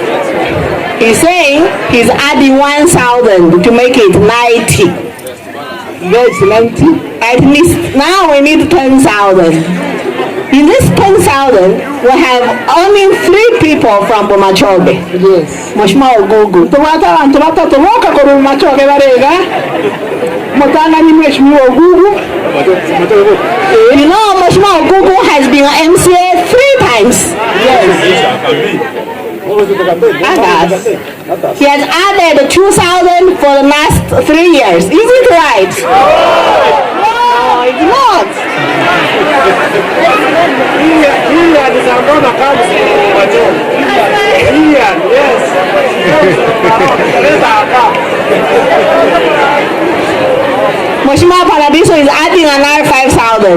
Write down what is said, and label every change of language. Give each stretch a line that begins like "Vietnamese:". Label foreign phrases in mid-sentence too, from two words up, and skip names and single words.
English: He's saying he's adding 1,000 to make it 90. Yes, 90. At least now we need 10,000. In this 10,000, we have only 3 people from Bomachobe. Yes. Mheshimiwa Ogogo. You know, Mheshimiwa Ogogo has been an MCA 3 times. Yes. He has added 2,000 for the last 3 years. Is it right? No, it's not. Mheshimiwa Paradiso is adding another 5,000.